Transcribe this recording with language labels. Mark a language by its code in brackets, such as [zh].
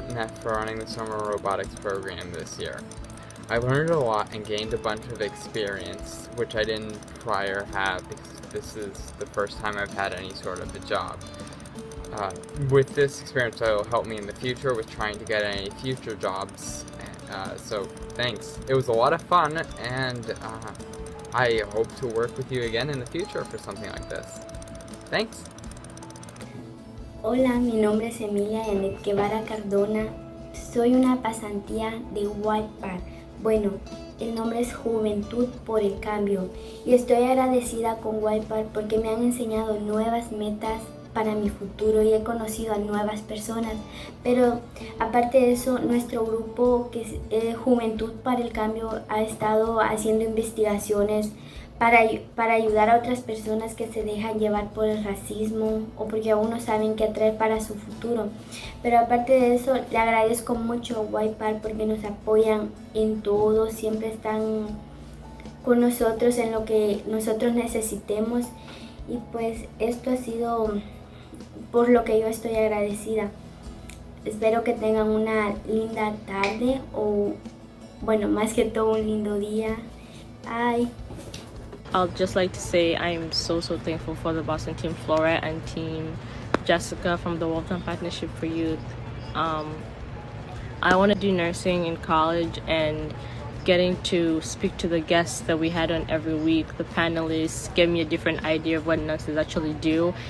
[en] Neff, for running the summer robotics program this year. I learned a lot and gained a bunch of experience, which I didn't prior have, because this is the first time I've had any sort of a job. with this experience, it'll help me in the future with trying to get any future jobs. So thanks. It was a lot of fun, and I hope to work with you again in the future for something like this. Thanks. [es] Hola, mi nombre es Emilia Yanet Guevara Cardona. Soy una pasantía de Wildpark. Bueno, el nombre es Juventud por el Cambio. Y estoy agradecida con Wildpark porque me han enseñado nuevas metas para mi futuro y he conocido a nuevas personas. Pero aparte de eso, nuestro grupo, que es Juventud para el Cambio, ha estado haciendo investigaciones para ayudar a otras personas que se dejan llevar por el racismo o porque aún no saben qué traer para su futuro. Pero aparte de eso, le agradezco mucho a Wildpark porque nos apoyan en todo, siempre están con nosotros en lo que nosotros necesitemos y pues esto ha sido por lo que yo estoy agradecida. Espero que tengan una linda tarde o bueno, más que todo un lindo día. [en] Bye. I'd just like to say I'm so thankful for the Boston Team Flora and Team Jessica from the Waltham Partnership for Youth. I want to do nursing in college, and getting to speak to the guests that we had on every week, the panelists, gave me a different idea of what nurses actually do.